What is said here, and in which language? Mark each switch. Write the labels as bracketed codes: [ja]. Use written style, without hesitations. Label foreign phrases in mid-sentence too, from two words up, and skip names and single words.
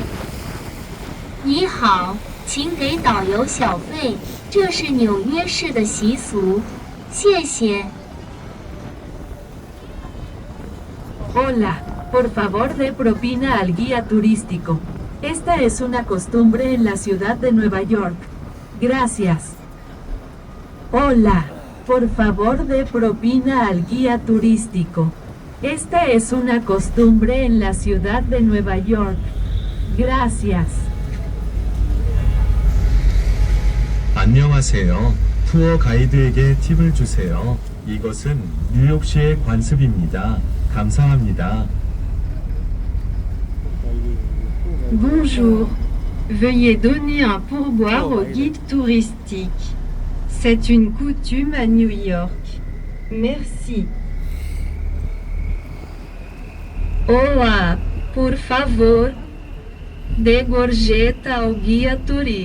[zh] 你好，请给导游小费，这是纽约市的习俗，谢谢。 [es] Hola, por favor dé propina al guía turístico. Esta es una costumbre en la ciudad de Nueva York. Gracias. Hola, Por favor, dé propina al guía turístico. Esta es una costumbre en la ciudad de Nueva York. Gracias. [ko] 안녕하세요. 투어 가이드에게 팁을 주세요. 이것은 뉴욕시의 관습입니다. 감사합니다. [fr] Bonjour. Veuillez donner un pourboire au guide touristique. C'est une coutume à New York. Merci. [pt] Olá, por favor, dê gorjeta ao guia turístico.